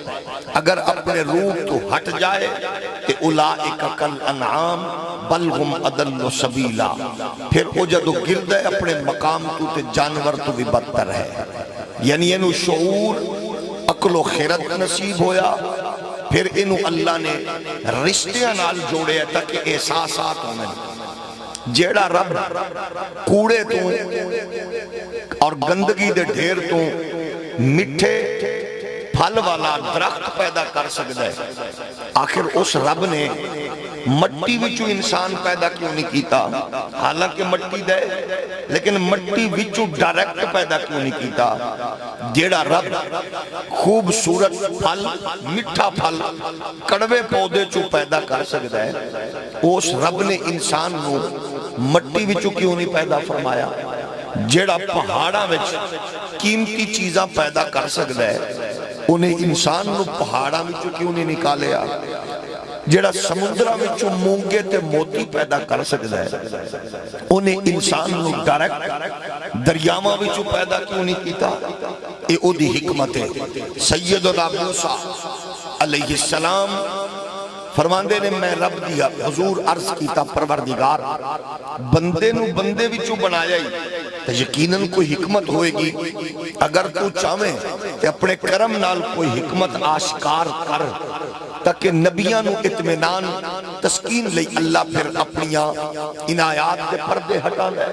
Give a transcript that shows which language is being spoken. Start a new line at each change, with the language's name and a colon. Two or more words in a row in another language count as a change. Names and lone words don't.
Punjabi: اگر اپنے روپ تو ہٹ جائے تے
Arabic: اولئک کالانعام بل ہم اضل سبیلا،
Punjabi: پھر وہ جدو گرد ہے اپنے مقام تو تے جانور تو بھی بدتر ہے۔ یعنی انہوں شعور، عقل و خیرت نصیب ہویا، پھر انہوں اللہ نے رشتیاں نال جوڑے تاکہ احساسات ہونے۔ جیڑا رب کوڑے تو اور گندگی دے ڈھیر تو مٹھے پھل والا درخت پیدا کر سکتا ہے، آخر اس رب نے مٹی وچوں انسان پیدا کیوں نہیں کیتا؟ حالانکہ مٹی دے، لیکن مٹی وچوں ڈائریکٹ پیدا کیوں نہیں کیتا؟ جیڑا رب خوبصورت پھل، مٹھا پھل کڑوے پودے چوں پیدا کر سکتا ہے، اس رب نے انسان نو مٹی وچوں کیوں نہیں پیدا فرمایا؟ جیڑا پہاڑاں وچ قیمتی چیزاں پیدا کر سکتا ہے، انہیں انسان نو پہاڑاں وچوں کیوں نہیں نکالیا؟ جیڑا سمندرہ وچوں مونگے تے موتی پیدا کر سکتا ہے، انہیں انسان نو ڈائریکٹ دریاواں وچوں پیدا کیوں نہیں کیتا؟ اے او دی حکمت ہے۔ سیدنا موسیٰ
Arabic: علیہ السلام
Punjabi: فرماندے نے میں رب دیا حضور عرض کیتا پروردگار بندے نو بندے وچوں بنایا ہی تو یقیناً کوئی حکمت ہوئے گی، اگر تو چاہویں کہ اپنے کرم نال کوئی حکمت آشکار کر تاکہ نبیاں نو اطمینان تسکین لئی اللہ پھر اپنیاں عنایات دے پردے ہٹا لے۔